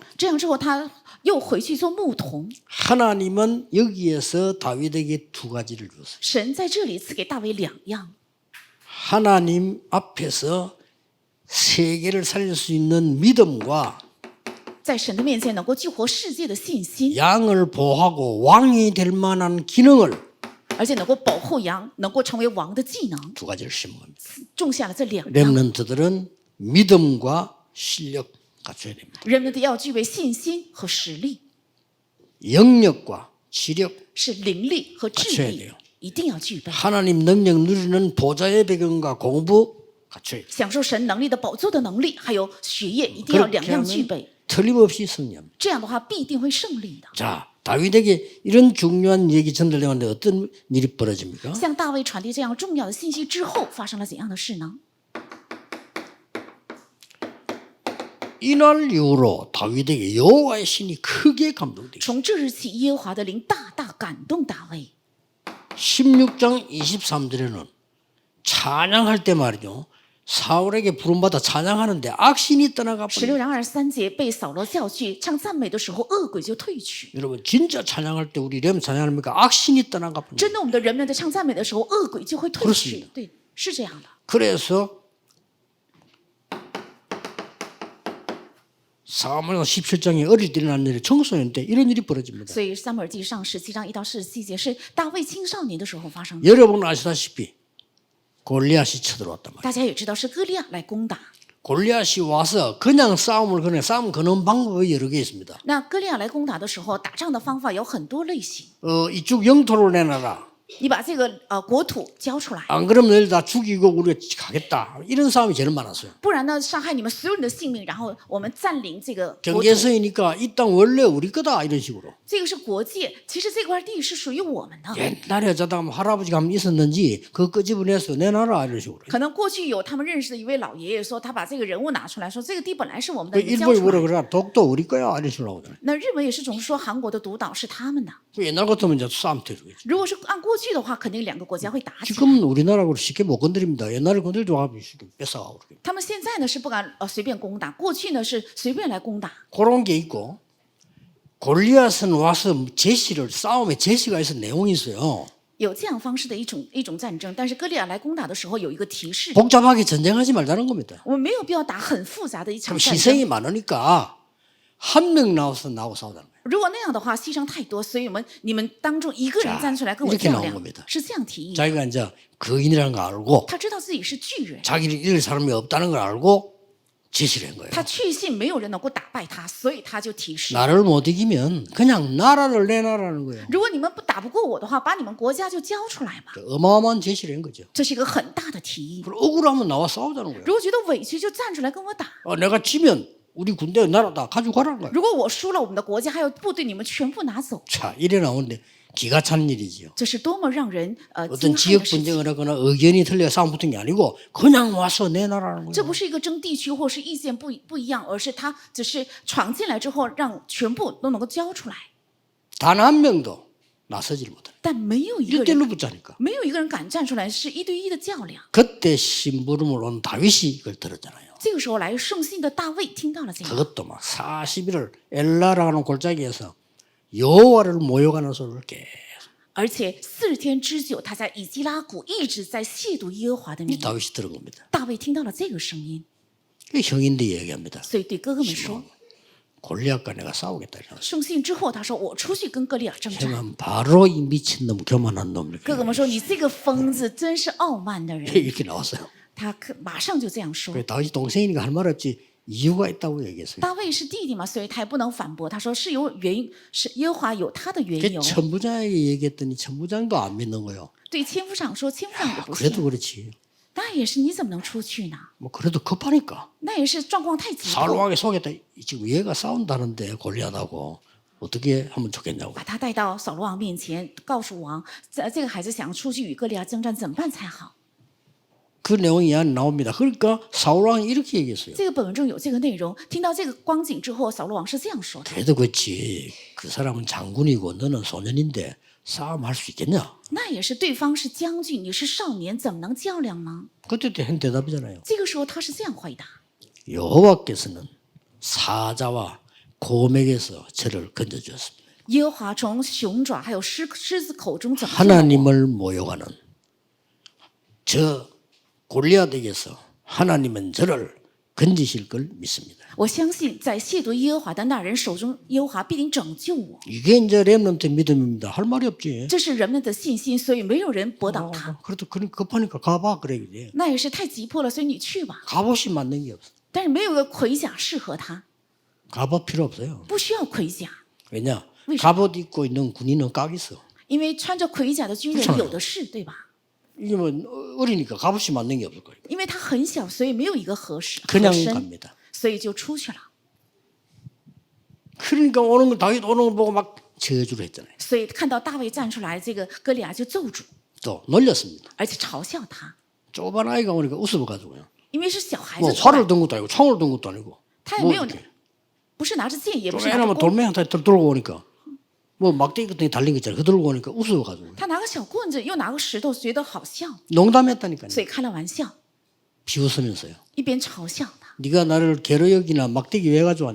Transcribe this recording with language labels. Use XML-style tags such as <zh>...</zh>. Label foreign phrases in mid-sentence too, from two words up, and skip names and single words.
<zh>这样之后，他又回去做牧童。</zh> <ko>하나님은 여기에서 다윗에게 두 가지를 주었어요.</ko> <zh>神在这里赐给大卫2样，</zh> <ko>하나님 앞에서 세계를 살릴 수 있는 믿음과</ko> <zh>在神的面前能够救活世界的信心，</zh> <ko>양을 보호하고 왕이 될 만한 기능을</ko> <zh>而且能够保护羊，能够成为王的技能，</zh> <ko>두 가지를 심은 겁니다.</ko> <zh>种下了这两样。</zh> <ko>렘넌트들은 믿음과 실력 갖춰야 됩니다.</ko> <zh>人们的要具备信心和实力，</zh> <ko>영역과 지력,</ko> <zh>是灵力和智</zh> <ko>갖춰야</ko> <zh>力</zh> <ko>돼요 ，</ko> <zh>一定要具备。</zh> <ko>하나님 능력 누리는 보좌의 배경과 공부 갖춰야 돼요.</ko> <zh>享受神能力的宝座的能力，还有学业，一定要两</zh> <ko>그렇게</ko> <zh>样具</zh> <ko>하면</ko> <zh>备。</zh> <ko>틀림없이 승리합니다.</ko> <zh>这样的话，必定会胜利的。</zh> <ko>자, 다윗에게 이런 중요한 얘기 전달되는데 어떤 일이 벌어집니까?</ko> <zh>向大卫传递这样重要的信息之后，发生了怎样的事呢？</zh> <ko>이날 이후로 다윗에게 여호와의 신이 크게 감동돼요.</ko> <zh>从这日起，耶和华的灵大大感动大卫。</zh> <ko>16장 23절에는 찬양할 때 말이죠. 사울에게 부름받아 찬양하는데 악신이 떠나가 버려요.</ko> <zh>16 章23节被扫罗叫去唱赞美的时候，恶鬼就退去。</zh> <ko>여러분 진짜 찬양할 때 우리 렘 찬양합니까? 악신이 떠나가 버려요.</ko> <zh>真的，我们的人们在唱赞美的时候，恶鬼就会退</zh> <ko>그렇</ko> <zh>去</zh> <ko>습니다 。</ko> <zh>对，是这样的。</zh> <ko>그래서 사무엘상 17장에 어릴 때 일어난 일이 청소년 때 이런 일이 벌어집니다.</ko> <zh>所以撒母耳记上17章1到17节是大卫青少年的时候发生的。</zh> <ko>여러분 아시다시피 골리앗이 쳐들어왔단 말이에요.</ko> <zh>大家也知道是歌利亚来攻打。</zh> <ko>골리앗이 와서 그냥 싸움을 거는 싸움 거는 방법이 여러 개 있습니다.</ko> <zh>那歌利亚来攻打的时候，打仗的方法有很多类型。</zh> <ko>이쪽 영토를 내놔라.</ko> <zh>你把这个国土交出来，</zh> <ko>안 그러면 너희들 다 죽이고 우리가 가겠다. 이런 싸움이 제일 많았어요.</ko> <zh>不然呢，伤害你们所有人的性命，然后我们占领这个国土。</zh> <ko>경계선이니까 이 땅 원래 우리 거다 이런 식으로.</ko> <zh>这个是国界，其实这块地是属于我们的。</zh> <ko>옛날에 저다 할아버지가 한번 있었는지 그거 끄집어내서 내놔라 이런 식으로.</ko> <zh>可能过去有他们认识的一位老爷爷说，他把这个人物拿出来说，这个地本来是我们的，</zh> <ko>그</ko> <zh>你交</zh> <ko>일본이</ko> <zh>出</zh> <ko>뭐라</ko> <zh>来。</zh> <ko>그러나 독도 우리 거야 이런 식으로 나오잖아요.</ko> <zh>那日本也是总是说韩国的独岛是他们的。</zh> <ko>그 옛날 같으면 이제 싸움 터지겠죠.</ko> <zh>如果是按过去的话，肯定两个国家会打起来。</zh> <ko>지금은 우리나라로 쉽게 못 건드립니다. 옛날에 건들도 하면 쉽게 뺏어가고 그래요.</ko> <zh>他们现在呢是不敢随便攻打，过去呢是随便来攻打。</zh> <ko>그런 게 있고 골리앗은 와서 제시를 싸움에 제시가 있어 내용이 있어요.</ko> <zh>有这样方式的一种战争，但是歌利亚来攻打的时候有一个提示，</zh> <ko>복잡하게 전쟁하지 말자는 겁니다.</ko> <zh>我们没有必要打很复杂的一场</zh> <ko>그럼</ko> <zh>战争。</zh> <ko>희생이 많으니까 한 명 나와서 나하고 싸우자는 거예요.</ko> <zh>如果那样的话，牺牲太多，所以你们当中一个人站出来跟我</zh> <ko>이렇게</ko> <zh>较</zh> <ko>나온</ko> <zh>量</zh> <ko>겁니다 ，</ko> <zh>是这样提议。</zh> <ko>자기가 이제 거인이라는 거 알고</ko> <zh>他知道自己是巨人，</zh> <ko>자기를 이길 사람이 없다는 걸 알고 제시를 한 거예요.</ko> <zh>他确信没有人能够打败他，所以他就提示：</zh> <ko>나를 못 이기면 그냥 나라를 내놔라는 거예요.</ko> <zh>如果你们打不过我的话，把你们国家就交出来吧。</zh> <ko>어마어마한 제시를 한 거죠.</ko> <zh>这是一个很大的提议。</zh> <ko>그리고 억울하면 나와 싸우자는 거예요.</ko> <zh>如果觉得委屈，就站出来跟我打。</zh> <ko>내가 지면 우리 군대 나라 다 가지고 가라는 거예요.</ko> <zh>如果我输了，我们的国家还有部队，你们全部拿走。</zh> <ko>자, 이래 나오는데 기가 찬 일이지요.</ko> <zh>这是多么让人惊</zh> <ko>어떤</ko> <zh>骇</zh> <ko>지역</ko> <zh>的事情！</zh> <ko>분쟁을 하거나 의견이 틀려 싸움 붙은 게 아니고 그냥 와서 내놔라는</ko> <zh>这</zh> <ko>거예요.</ko> <zh>不是一个争地区或是意见不一样，而是他只是闯进来之后，让全部都能够交出来。</zh> <ko>단 한 명도 나서지를 못해.</ko> <zh>但没有一个人，</zh> <ko>1대1로 붙자니까.</ko> <zh>没有一个人敢站出来，是一对一的较量。</zh> <ko>그때 심부름을 온 다윗이 이걸 들었잖아요.</ko> <zh>这个时候来圣信的大卫听到了这个，</zh> <ko>그것도 막 40일을 엘라라는 골짜기에서 여호와를 모욕하는 소리를 계속.</ko> <zh>而且40天之久，他在以基拉谷一直在亵渎耶和华的</zh> <ko>이</ko> <zh>名。</zh> <ko>다윗이 들은 겁니다.</ko> <zh>大卫听到了这个声音，</zh> <ko>그 형인데 얘기합니다.</ko> <zh>所以对哥哥们说，</zh> <ko>골리앗과 내가 싸우겠다.</ko> <zh>圣信之后，他说我出去跟歌利亚征战。</zh> <ko>형은 바로 이 미친 놈, 교만한 놈</ko> <zh>哥哥们说你这个疯子，真是傲慢的人。</zh> <ko>이렇게 나왔어요.</ko> <zh>他马上就这样说。</zh> <ko>그 다윗이 동생이니까 할 말 없지 이유가 있다고 얘기했어요.</ko> <zh>大卫是弟弟嘛，所以他也不能反驳。他说是有原因，是耶和华有他的缘</zh> <ko>그</ko> <zh>由。</zh> <ko>천부장에게 얘기했더니 천부장도 안 믿는 거예요.</ko> <zh>对千夫长说，千夫长也不</zh> <ko>그래도</ko> <zh>信。</zh> <ko>그렇지.</ko> <zh>那也是，你怎么能出去呢？</zh> <ko>뭐 그래도 급하니까.</ko> <zh>那也是状况太急迫，</zh> <ko>사울왕에 속였다. 지금 얘가 싸운다는데 골리앗하고 어떻게 하면 좋겠냐고.</ko> <zh>把他带到扫罗王面前，告诉王，这个孩子想要出去与歌利亚征战，怎么办才好？</zh> <ko>그 내용이 이 안에 나옵니다. 그러니까 사울왕이 이렇게 얘기했어요.</ko> <zh>这个本文中有这个内容。听到这个光景之后，扫罗王是这样说的：</zh> <ko>그래도 그렇지. 그 사람은 장군이고 너는 소년인데 싸움할 수 있겠냐?</ko> <zh>那也是，对方是将军，你是少年，怎么能较量呢？</zh> <ko>그때도 한 대답이잖아요.</ko> <zh>这个时候他是这样回答：</zh> <ko>여호와께서는 사자와 곰에게서 저를 건져주었습니다.</ko> <zh>耶和华从熊爪还有狮子口中拯救了我。</zh> <ko>하나님을 모욕하는 저 골리앗에게서 하나님은 저를 건지실 걸 믿습니다.</ko> <zh>我相信在亵渎耶和华的那人手中，耶和华必定拯救我。</zh> <ko>이게 이제 렘넌트 믿음입니다. 할 말이 없지.</ko> <zh>这是人们的信心，所以没有人驳倒他。</zh> <ko>그래도 그런 급하니까 가봐 그래 그래.</ko> <zh>那也是太急迫了，所以你去吧。</zh> <ko>갑옷이 맞는 게 없어.</ko> <zh>但是没有个盔甲适合他，</zh> <ko>갑옷 필요 없어요.</ko> <zh>不需要盔甲，</zh> <ko>왜냐? 왜 갑옷 입고 있는 군인은 깍 있어.</ko> <zh>因为穿着盔甲的军人</zh> <ko>그렇잖아요</ko> <zh>有的是，对吧？</zh> <ko>이게 뭐 어리니까 갑옷이 맞는 게 없을 거예요.</ko> <zh>因为他很小，所以没有一个合适合</zh> <ko>그냥</ko> <zh>身，</zh> <ko>갑니다.</ko> <zh>所以就出去了。</zh> <ko>그러니까 오는 거 다윗 오는 걸 보고 막 저주를 했잖아요.</ko> <zh>所以看到大卫站出来，这个歌利亚就咒诅，</zh> <ko>또 놀렸습니다.</ko> <zh>而且嘲笑他，</zh> <ko>조그만 아이가 오니까 웃어가지고요.</ko> <zh>因为是小孩</zh> <ko>뭐</ko> <zh>子出来</zh> <ko>활을 든 것도 아니고 총을 든 것도 아니고.</ko> <zh>他也</zh> <ko>뭐</ko> <zh>没有，</zh> <ko>이렇게</ko> <zh>不是拿着剑，也不是拿着</zh> <ko>조그마한</ko> <zh>弓，</zh> <ko>돌멩이 한 들고 오니까 뭐 막대기 같은 게 달린 거 있잖아요. 그 들고 오니까 웃어가지고</ko> <zh>他拿个小棍子，又拿个石头，觉得好笑，</zh> <ko>농담했다니까요.</ko> <zh>所以开了玩笑，</zh> <ko>비웃으면서요.</ko> <zh>一边嘲笑他。</zh> <ko>네가 나를 개로 여기나 막대기 왜 가져왔냐.</ko>